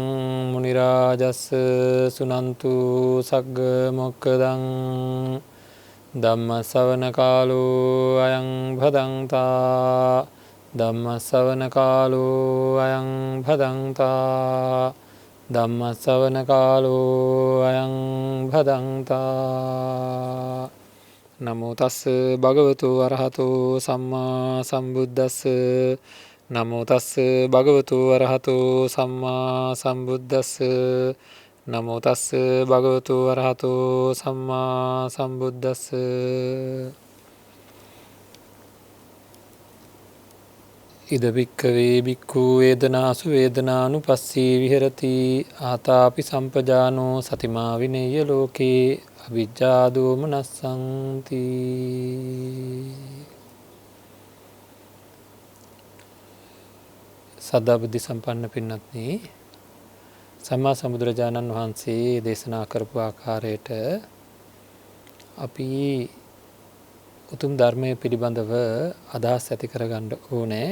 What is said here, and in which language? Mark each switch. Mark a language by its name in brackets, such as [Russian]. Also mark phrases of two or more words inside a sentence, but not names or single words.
[Pali] මුනි රාජස්ස සුනන්තු සග්ග මොක්ඛදං ධම්ම ශ්‍රවණ කාලෝ අයං භදංතා ධම්ම ශ්‍රවණ කාලෝ අයං භදංතා ධම්ම ශ්‍රවණ කාලෝ අයං භදංතා. නමෝ තස්ස භගවතු අරහතෝ සම්මා සම්බුද්දස්ස. නමෝ තස්ස භගවතු අරහතෝ සම්මා සම්බුද්දස්ස. නමෝ තස්ස භගවතු අරහතෝ සම්මා සම්බුද්දස්ස. ඉද භික්ඛවේ භික්ඛු වේදනාසු වේදනානුපස්සී විහෙරති ආතාපි සම්පජානෝ සතිමා විනේය ලෝකේ අවිජ්ජා දෝමනස්සන්ති. [Sinhala] සදා බුද්ධ සම්පන්න පින්වත්නි, සම්මා සම්බුදුරජාණන් වහන්සේ දේශනා කරපු ආකාරයට අපි උතුම් ධර්මය පිළිබඳව අදහස් ඇති කරගන්න ඕනේ.